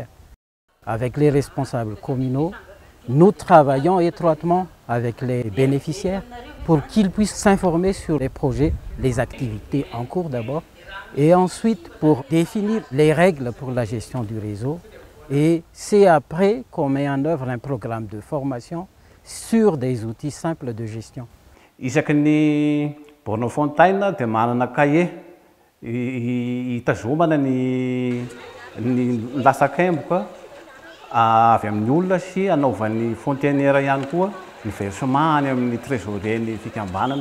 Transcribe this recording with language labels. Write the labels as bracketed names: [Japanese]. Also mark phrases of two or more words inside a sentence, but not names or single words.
[French] Avec les responsables communaux, nous travaillons étroitement avec les bénéficiaires pour qu'ils puissent s'informer sur les projets, les activités en cours d'abord, et ensuite pour définir les règles pour la gestion du réseau. Et c'est après qu'on met en œuvre un programme de formation sur des outils simples de gestion. [Malagasy] Isaky ny [French] borne fontaine [Malagasy] dia manana cahier hitazomana ny lasakemboka avy amin'ny olona sy anaovan'ny fonteniera ihany koa ny versement any amin'ny trésorier-ny fikambanana.